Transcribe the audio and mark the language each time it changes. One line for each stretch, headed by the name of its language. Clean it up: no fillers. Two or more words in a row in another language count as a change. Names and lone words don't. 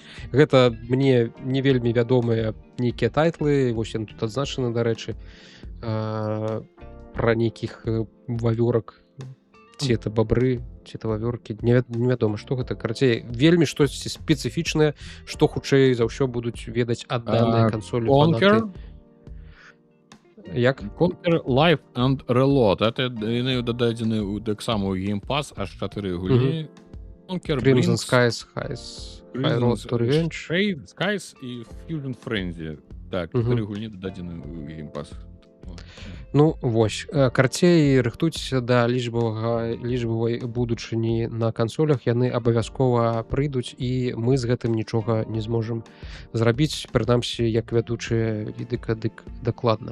Belarusian: Гэта мне не вельмі вядомыя нейкія тайтлы, вось яны тут адзначаны, дарэчы, пра нейкіх вавёрак, ці это бабры, ці это вавёркі, невядома, што гэта. Карацей, вельмі штосьці спецыфічнае, што хутчэй за ўсё будуць ведаць адданыя кансолі Conquer? фанаты. Як? Conquer Live and Reload. Это яны дададзены таксама ў Game Pass, аж 4 гульні. Conquer Crimson Blink, Skies, High Road to Revenge. Shade, Skies і Fusion Frenzy. Так, 4 гульні дададзены ў Game Pass. Ну, вось. Карцей рыхтуйцеся да лічбавай будучыні на кансолях. Яны абавязкова прыйдуць, і мы з гэтым нічога не зможам зрабіць, прынамсі, як вядучыя відыка, дык дакладна.